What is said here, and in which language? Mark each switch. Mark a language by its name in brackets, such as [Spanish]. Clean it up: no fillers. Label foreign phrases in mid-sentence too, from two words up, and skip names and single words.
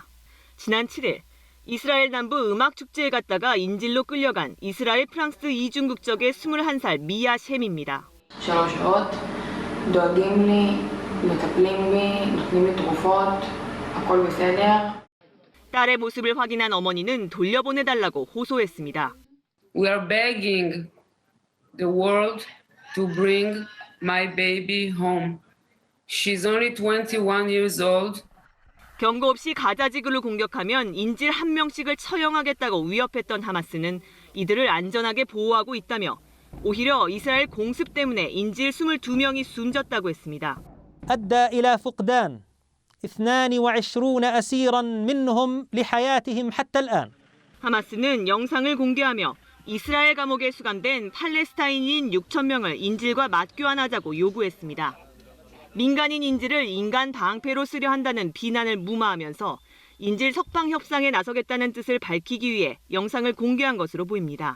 [Korean] 지난 7일 이스라엘 남부 음악축제에 갔다가 인질로 끌려간 이스라엘 프랑스 이중 국적의 21살 미아 셴입니다. 딸의 모습을 확인한 어머니는 돌려보내달라고 호소했습니다. [English] We are begging the world to bring my baby home. She's only 21 years old. [Korean] 경고 없이 가자지구를 공격하면 인질 1명씩을 처형하겠다고 위협했던 하마스는 이들을 안전하게 보호하고 있다며 오히려 이스라엘 공습 때문에 인질 22명이 숨졌다고 했습니다. [Arabic] أدى إلى فقدان 22 أسيرا منهم لحياتهم حتى الآن. [Korean] 하마스는 영상을 공개하며 이스라엘 감옥에 수감된 팔레스타인인 6천 명을 인질과 맞교환하자고 요구했습니다. 민간인 인질을 인간 방패로 쓰려 한다는 비난을 무마하면서 인질 석방 협상에 나서겠다는 뜻을 밝히기 위해 영상을 공개한 것으로 보입니다.